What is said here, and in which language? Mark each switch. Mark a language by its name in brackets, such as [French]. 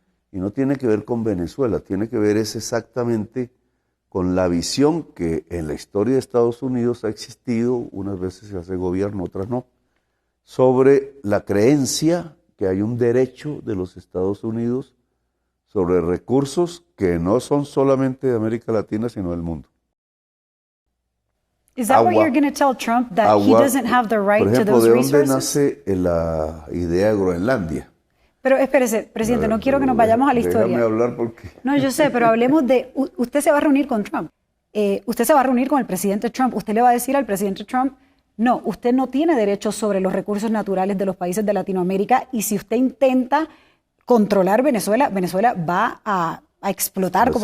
[Spanish] Y no tiene que ver con Venezuela, tiene que ver exactamente con la visión que en la historia de Estados Unidos ha existido, unas veces se hace gobierno, otras no, sobre la creencia que hay un derecho de los Estados Unidos sobre recursos que no son solamente de América Latina, sino del mundo. [English] Is that what you're going to tell Trump, that he doesn't have the right to those resources? [Spanish] Por ejemplo, ¿de dónde nace la idea de Groenlandia? Pero espérese, presidente, no quiero que nos vayamos a la historia. Déjame hablar porque... No, yo sé, pero hablemos de... Usted se va a reunir con Trump. usted se va a reunir con el presidente Trump. Usted le va a decir al presidente Trump, no, usted no tiene derechos sobre los recursos naturales de los países de Latinoamérica y si usted intenta controlar Venezuela, Venezuela va a explotar, como